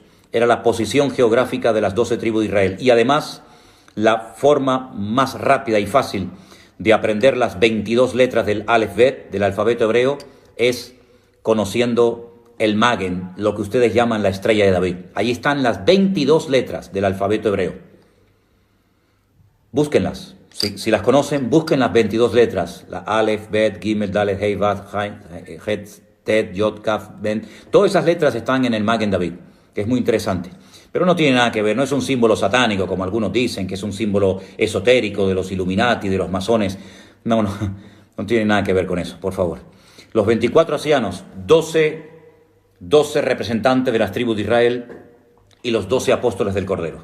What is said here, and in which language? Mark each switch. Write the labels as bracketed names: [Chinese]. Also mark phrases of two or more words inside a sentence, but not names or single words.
[Spanish] Era la posición geográfica de las 12 tribus de Israel. Y además, la forma más rápida y fácil de aprender las 22 letras del Aleph Bet, del alfabeto hebreo, es conociendo el Magen, lo que ustedes llaman la estrella de David. Allí están las 22 letras del alfabeto hebreo. Búsquenlas. Si las conocen, busquen las 22 letras. La Aleph, Bet, Gimel, Dalet, Hei, Vav, Het, Tet, Yod, Kaf, Ben. Todas esas letras están en el Magen David, que es muy interesante. Pero no tiene nada que ver, no es un símbolo satánico, como algunos dicen, que es un símbolo esotérico de los Illuminati, de los masones. No tiene nada que ver con eso, por favor. Los 24 ancianos, 12 representantes de las tribus de Israel y los 12 apóstoles del Cordero.